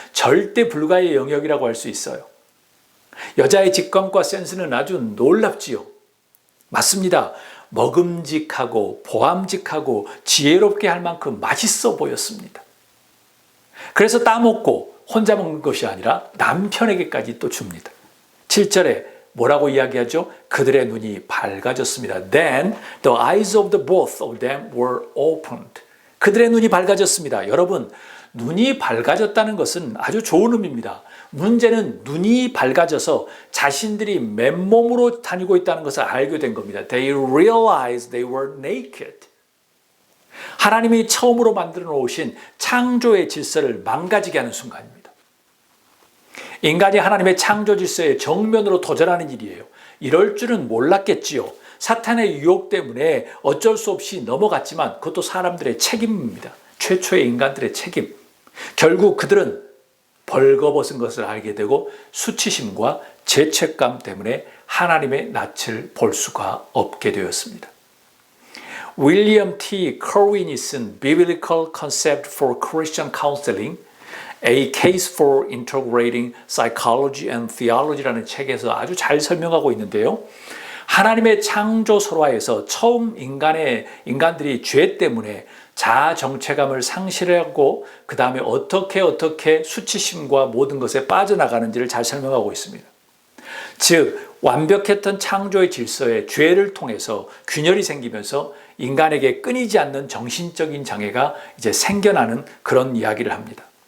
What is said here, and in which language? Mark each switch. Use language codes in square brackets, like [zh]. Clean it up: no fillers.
[ko] 절대 불가의 영역이라고 할 수 있어요. 여자의 직감과 센스는 아주 놀랍지요. 맞습니다. 먹음직하고 보암직하고 지혜롭게 할 만큼 맛있어 보였습니다. 그래서 따먹고 혼자 먹는 것이 아니라 남편에게까지 또 줍니다. 7절에 뭐라고 이야기하죠? 그들의 눈이 밝아졌습니다. [en] Then the eyes of the both of them were opened. [ko] 그들의 눈이 밝아졌습니다. 여러분, 눈이 밝아졌다는 것은 아주 좋은 의미입니다. 문제는 눈이 밝아져서 자신들이 맨몸으로 다니고 있다는 것을 알게 된 겁니다. [en] They realized they were naked. [ko] 하나님이 처음으로 만들어 놓으신 창조의 질서를 망가지게 하는 순간입니다. 인간이 하나님의 창조 질서에 정면으로 도전하는 일이에요. 이럴 줄은 몰랐겠지요. 사탄의 유혹 때문에 어쩔 수 없이 넘어갔지만 그것도 사람들의 책임입니다. 최초의 인간들의 책임. 결국 그들은 벌거벗은 것을 알게 되고 수치심과 죄책감 때문에 하나님의 낯을 볼 수가 없게 되었습니다. 윌리엄 T. 커윈이 쓴 Biblical Concept for Christian Counseling, A Case for Integrating Psychology and Theology라는 책에서 아주 잘 설명하고 있는데요. 하나님의 창조 설화에서 처음 인간들이 죄 때문에 자아 정체감을 상실하고 그 다음에 어떻게 수치심과 모든 것에 빠져나가는지를 잘 설명하고 있습니다. 즉 완벽했던 창조의 질서에 죄를 통해서 균열이 생기면서 인간에게 끊이지 않는 정신적인 장애가 이제 생겨나는 그런 이야기를 합니다.